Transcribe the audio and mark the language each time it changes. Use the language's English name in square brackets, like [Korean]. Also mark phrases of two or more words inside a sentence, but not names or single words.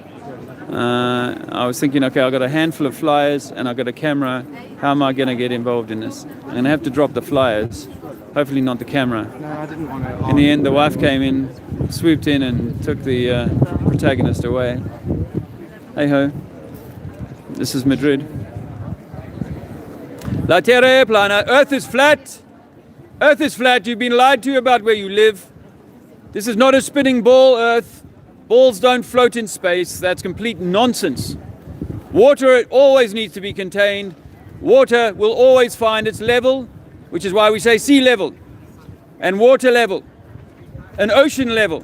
[English] I was thinking, okay, I've got a handful of flyers and I've got a camera. How am I going to get involved in this? I'm going to have to drop the flyers, hopefully not the camera. No, I didn't want to. In the end, the wife came in, swooped in and took the protagonist away. Hey ho, this is Madrid. [Italian] La Terra è plana. [English] Earth is flat. Earth is flat. You've been lied to about where you live. This is not a spinning ball, Earth. Balls don't float in space. That's complete nonsense. Water always needs to be contained. Water will always find its level, which is why we say sea level and water level and ocean level.